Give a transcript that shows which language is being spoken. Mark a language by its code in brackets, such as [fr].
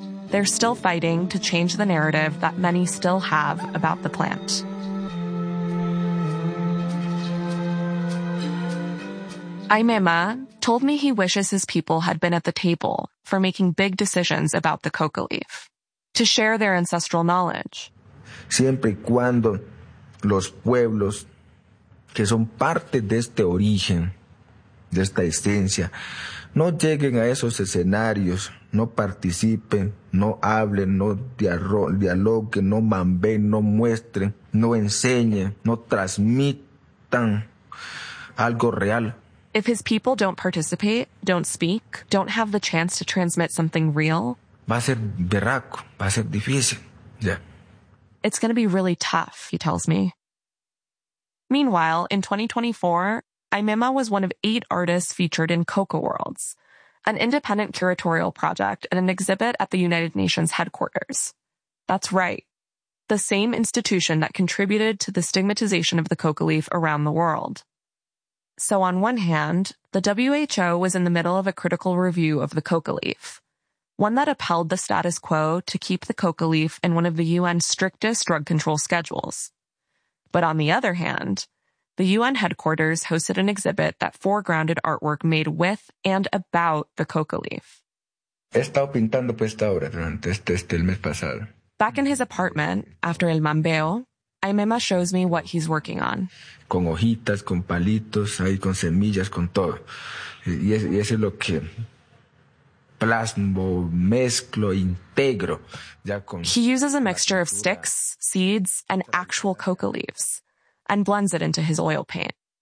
[en] They're still fighting to change the narrative that many still have about the plant. Aymema told me he wishes his people had been at the table for making big decisions about the coca leaf, to share their ancestral knowledge. [es] Siempre y cuando los pueblos que son parte de este origen, de esta esencia, no lleguen a esos escenarios, no participen, no hablen, no dialoguen, no mamben, no muestren, no enseñen, no transmitan algo real. [en] If his people don't participate, don't speak, don't have the chance to transmit something real, [es] va a ser berraco, va a ser difícil, [en] yeah. It's going to be really tough, he tells me. Meanwhile, in 2024, Aymema was one of 8 artists featured in Coca Worlds, an independent curatorial project and an exhibit at the United Nations headquarters. That's right, the same institution that contributed to the stigmatization of the coca leaf around the world. So on one hand, the WHO was in the middle of a critical review of the coca leaf, one that upheld the status quo to keep the coca leaf in one of the UN's strictest drug control schedules. But on the other hand, the UN headquarters hosted an exhibit that foregrounded artwork made with and about the coca leaf. [es] He estado pintando esta obra durante el mes pasado. [en] Back in his apartment, after el mambeo, Aymema shows me what he's working on. [es] Con hojitas, con palitos, ahí con semillas, con todo. Y eso es lo que plasmo, mezclo, integro. [en] He uses a mixture of sticks, seeds, and actual coca leaves, and blends it into his oil paint.